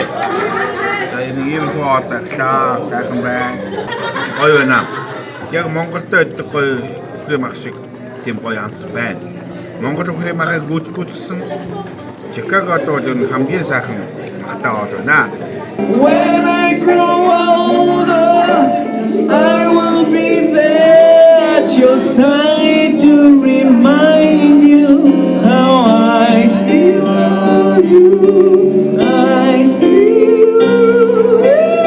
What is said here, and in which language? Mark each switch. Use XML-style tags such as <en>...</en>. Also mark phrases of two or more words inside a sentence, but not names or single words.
<mn>Энэ ийм хоол цаглаа сайхан байна. Гоё байна. Яг Монголд өгдөг гоё өхрийн мах шиг тийм гоё амт байна. Монгол өхрийн махыг гүйцэтгэсэн Чикагод бол энэ хамгийн сайхан махтай хоол байна.</mn> <en>When I grow older, I will be there at your side to remind you how I still love you. I still love you.</en>